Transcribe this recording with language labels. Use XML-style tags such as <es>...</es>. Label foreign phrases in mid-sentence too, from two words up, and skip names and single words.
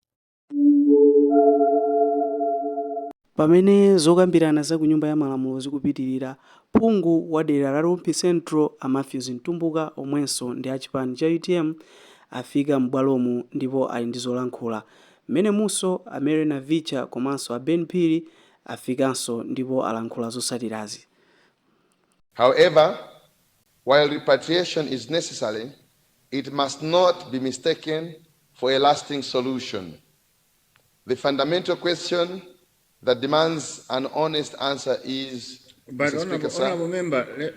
<ny>Pamene zokambirana za ku nyumba ya malamulo zikupitirira, phungu wa dera la Lumpi Central a Matthews Mtumbuka omwenso ndi achipani cha UTM afika m'bwalomu ndipo ali ndi zolankhula. Mmene munso a Marina Vicha komanso a Ben Phiri afikanso ndipo alankhula zotsatirazi.</ny> <en>However, while repatriation is necessary, it must not be mistaken for a lasting solution. The fundamental question that demands an honest answer is, but honorable member,</en>